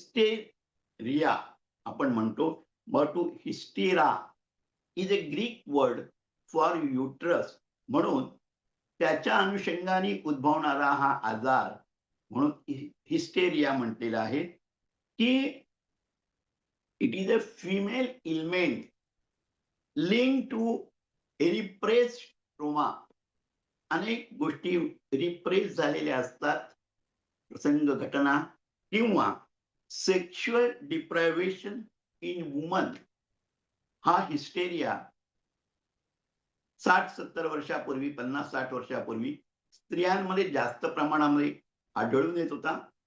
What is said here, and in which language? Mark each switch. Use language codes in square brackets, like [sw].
[mr] Hysteria आपण म्हणतो. [en] but to hystera is a Greek word for uterus, [mr] म्हणून त्याच्या अनुषंगाने उद्भवणारा हा आजार म्हणून हिस्टेरिया म्हटलेला आहे. [en] की it is a female ailment link to repressed trauma. [mr] अनेक गोष्टी रिप्रेस झालेल्या असतात, प्रसंग, घटना किंवा [en] Sexual deprivation in woman. [mr] हा हिस्टेरिया 60-70 वर्षापूर्वी, 50-60 वर्षापूर्वी स्त्रियांमध्ये जास्त प्रमाणामध्ये आढळून येत होता.